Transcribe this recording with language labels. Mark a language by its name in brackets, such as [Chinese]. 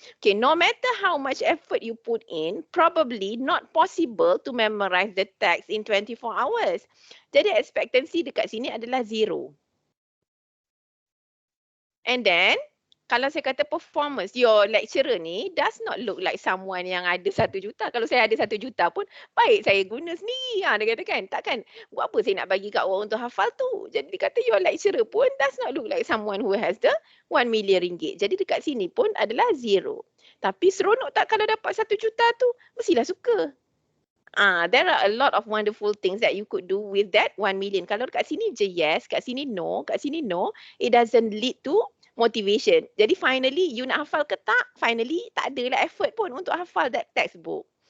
[English] Okay, no matter how much effort you put in, probably not possible to memorize the text in 24 hours. [Malay] Jadi expectancy dekat sini adalah 0. [English] And then, [Malay] kalau saya kata [English] performance, your lecturer ni does not look like someone [Malay] yang ada 1 juta. Kalau saya ada 1 juta pun, baik saya guna sendiri. Dia kata kan, takkan buat apa saya nak bagi kat orang untuk hafal tu. Jadi dia kata [English] your lecturer pun does not look like someone who has the 1 million ringgit. [Malay] Jadi dekat sini pun adalah 0. Tapi seronok tak kalau dapat 1 juta tu? Mestilah suka. [English] There are a lot of wonderful things that you could do with that 1 million. [Malay] Kalau kat sini je [English] yes, kat sini no, it doesn't lead to motivation. [Malay] Jadi finally you nak hafal ke tak? Finally tak adalah effort pun untuk hafal [English] that textbook.